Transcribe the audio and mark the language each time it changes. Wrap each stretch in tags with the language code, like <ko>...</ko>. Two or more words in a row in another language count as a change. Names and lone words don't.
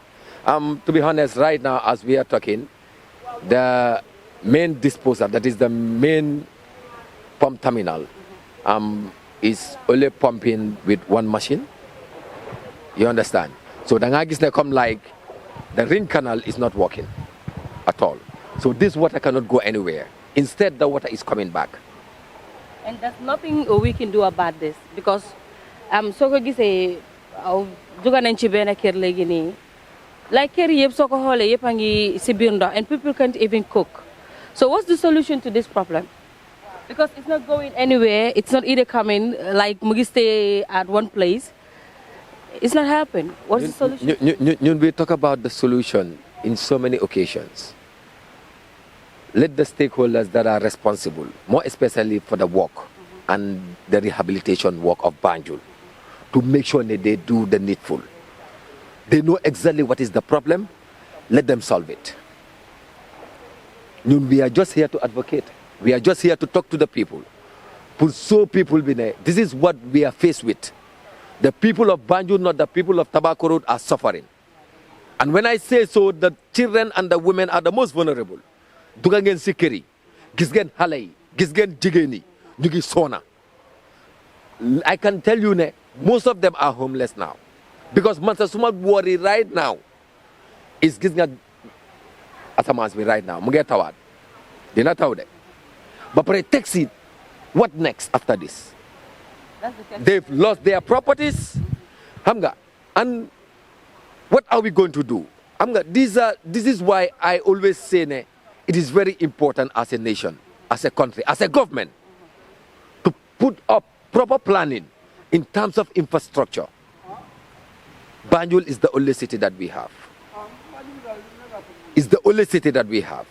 <en>To be honest, right now as we are talking, the main disposer, that is the main pump terminal, is only pumping with one machine. You understand? So the ngagis come like the ring canal is not working at all. So this water cannot go anywhere. Instead, the water is coming back. And there's nothing we can do about this because</en> <wo>soo ko gisee jóge nañ ci benn kër léegi nii</wo> <en>like</en> <wo>kër yëpp soo ko xoolee yëpp a ngi si biir ndox</wo> <en>and people can't even cook. So what's the solution to this problem? Because it's not going anywhere. It's not either coming like</en> <wo>mu ngi</wo> <en>stay at one place. It's not happening. What's the solution? We talk about the solution in so many occasions. Let the stakeholders that are responsible, more especially for the work and the rehabilitation work of Banjul, to make sure that they do the needful. They know exactly what is the problem. Let them solve it. We are just here to advocate. We are just here to talk to the people. So people be there. This is what we are faced with. The people of Banjul, not the people of Tobacco Road, are suffering. And when I say so, the children and the women are the most vulnerable.</en> <wo>Duga ngeen si kër yi, gis ngeen xale yi, gis ngeen jigéen yi, ñu ngi sona.</wo> <en>I can tell you ne, most of them are homeless now. Because</en> <wo>man sa suma</wo> <en>worry right now is</en> <wo>gis nga asamaan bi</wo> <en>right now,</en> <wo>mu ngi tawaat. Dina taw de. Ba pare taxi,</wo> <en>what next after this? They've lost their properties.</en> <wo>Xam nga,</wo> <en>and what are we going to do?</en> <wo>Xam nga,</wo> <en>this is why I always say ne, it is very important as a nation, as a country, as a government, to put up proper planning in terms of infrastructure. Banjul is the only city that we have. It's the only city that we have.</en>